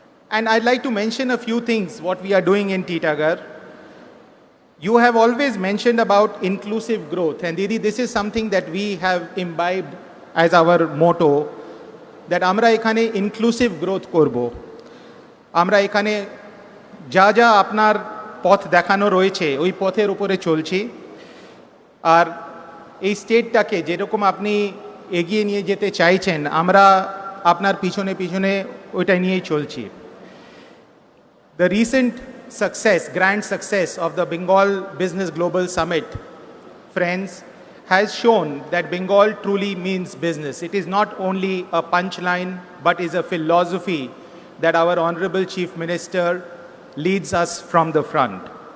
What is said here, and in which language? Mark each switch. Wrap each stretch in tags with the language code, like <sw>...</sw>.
<en>And I'd like to mention a few things, what we are doing in Titagarh. You have always mentioned about inclusive growth. And Didi, this is something that we have imbibed as our motto, that</en> <bn>আমরা এখানে inclusive growth করব। আমরা এখানে যা যা আপনার পথ দেখানো রয়েছে ওই পথের উপরে চলছি। আর এই স্টেটটাকে যেরকম আপনি এগিয়ে নিয়ে যেতে চাইছেন আমরা আপনার পিছনে পিছনে ওইটা নিয়েই চলছি।</bn> <en>The recent success, grand success of the Bengal Business Global Summit, friends, has shown that Bengal truly means business. It is not only a punchline, but is a philosophy that our Honorable Chief Minister leads us from the front.</en>